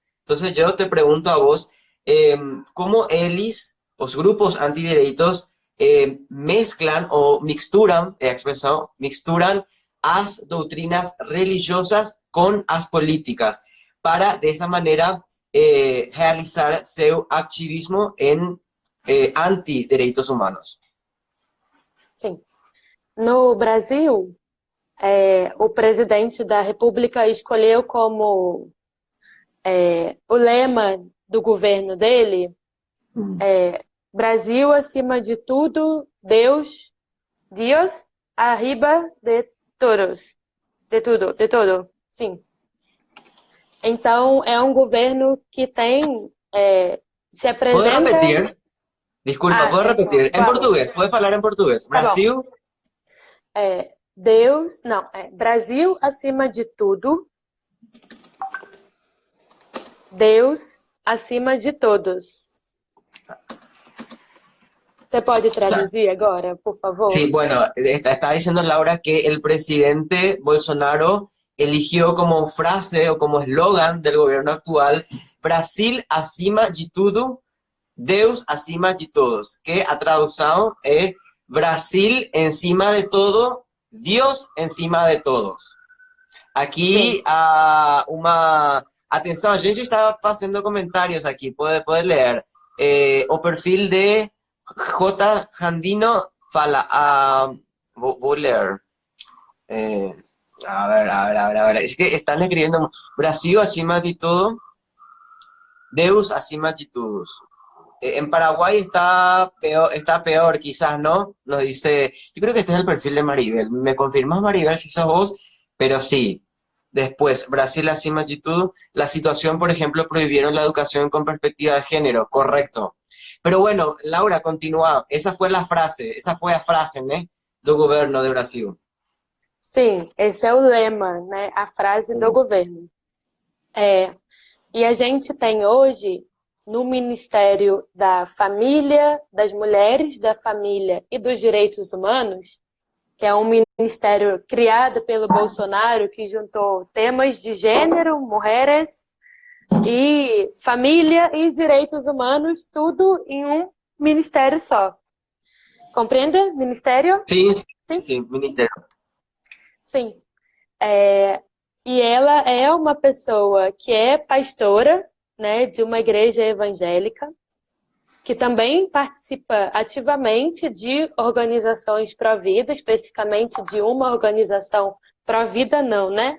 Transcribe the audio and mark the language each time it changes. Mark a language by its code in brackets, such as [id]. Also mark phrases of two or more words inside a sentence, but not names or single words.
[es] Entonces yo te pregunto a vos, ¿cómo ELIS, los grupos antiderechos, mezclan o mixturan as doctrinas religiosas con as políticas para de esa manera realizar su activismo en antiderechos humanos? [pt] Sim. No Brasil, o presidente da República escolheu como o lema do governo dele Brasil acima de tudo, Deus arriba de todos, de todo, sim. Então, é um governo que tem, se apresenta... [es] ¿Puedo repetir? Disculpa, ¿puedo repetir? En portugués, ¿puedes hablar en portugués? [pt] Brasil... Deus, não, Brasil acima de tudo, Deus acima de todos. ¿Você pode traduzir agora, por favor? [es] Sí, bueno, está diciendo Laura que el presidente Bolsonaro eligió como frase o como eslogan del gobierno actual [pt] Brasil acima de tudo, Deus acima de todos, [es] que [pt] a tradução é [es] Brasil encima de todo, Deus encima de todos. [pt] Sim. Aqui, atenção, a gente está fazendo comentários aqui, pode ler. O perfil de J. Jandino fala, vou ler. [es] Eh, a ver, es que están escribiendo [pt] Brasil acima de todo, Deus acima de todos. [es] En Paraguay está peor, quizás, ¿no? Nos dice, yo creo que este es el perfil de Maribel. ¿Me confirmas, Maribel, si sos vos? Pero sí. Después, [pt] Brasil acima de todo. [es] La situación, por ejemplo, prohibieron la educación con perspectiva de género. Correcto. Pero bueno, Laura, continúa. Esa fue a frase, ¿no? [pt] Do governo de Brasil. Sim, esse é o lema, né? A frase do governo. E a gente tem hoje, no Ministério da Família, das Mulheres, da Família e dos Direitos Humanos, que é um ministério criado pelo Bolsonaro, que juntou temas de gênero, mulheres e família e direitos humanos, tudo em um ministério só. Compreende? Ministério? [es] Sí, [pt] Sim? [es] sí, ministerio. [pt] Sim. E ela é uma pessoa que é pastora, né, de uma igreja evangélica, que também participa ativamente de organizações pró-vida, especificamente de uma organização pró-vida não, né?